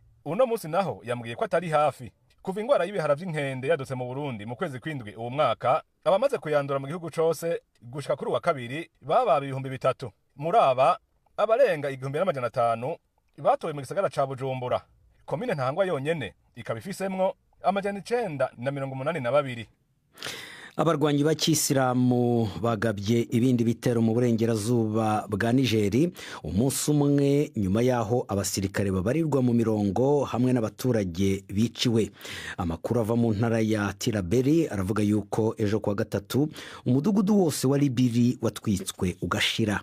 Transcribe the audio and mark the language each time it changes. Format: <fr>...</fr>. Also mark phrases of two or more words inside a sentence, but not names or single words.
<rn>Uno munsi naho yambwiye ko atari hafi. Kuva ingwara y'ibihara vy'inkende yadutse mu Burundi mu kwezi kw'indwi uwo mwaka, abamaze kuyandura mu gihugu cose gushika kuri uwa kabiri baba 3,000. Muri aba abarenga 1,500 batowe mu gisagara ca Bujumbura. Komine Ntahangwa yonyene ikaba ifisemwo 982. Abarwanyi b'Ikisilamu bagabye ibindi bitero mu burengerazuba bwa Nigeri umunsi umwe nyuma yaho abasirikare babarirwa mu mirongo hamwe n'abaturage biciwe. Amakuru ava mu ntara ya Tiraberi aravuga yuko ejo kwa gatatu umudugudu wose wa Libiri watwitswe ugashira.</rn>